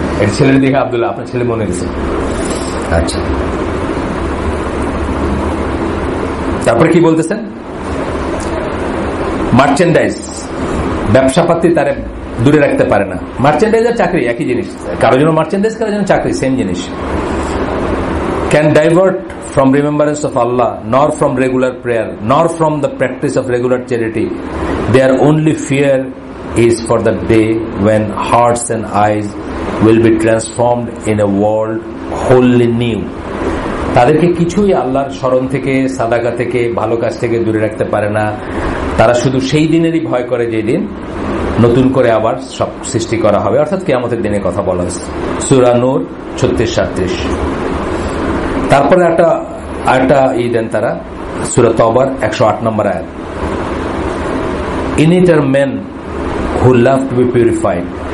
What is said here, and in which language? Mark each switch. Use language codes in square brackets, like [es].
[bn] একটা ছেলের দেখে আব্দুল্লাহ, আপনার ছেলে মনে গেছে। আচ্ছা, তারপরে কি বলতেছেন? মার্চেন্ডাইজ, ব্যবসাপাতি তারা দূরে রাখতে পারে না। মার্চেন্ডাইজ আর চাকরি একই জিনিস, কারোর জন্য মার্চেন্ডাইজ, কারোর জন্য চাকরি, সেম জিনিস। [en] Can divert from remembrance of Allah, nor from regular prayer, nor from the practice of regular charity. Their only fear is for the day when hearts and eyes will be transformed in a world wholly new. [bn] তাদেরকে কিছুই আল্লাহর স্মরণ থেকে, সাদাকা থেকে, ভালো কাজ থেকে দূরে রাখতে পারে না। তারা শুধু সেই দিনেরই ভয় করে যেদিন নতুন করে আবার সব সৃষ্টি করা হবে, অর্থাৎ কিয়ামতের দিনের কথা বলা হয়েছে সূরা নূর 36-37। তারপরে একটা দেন তারা সূরা তাওবার 108 নম্বর আয়াত, [en] In it are men who love to be purified.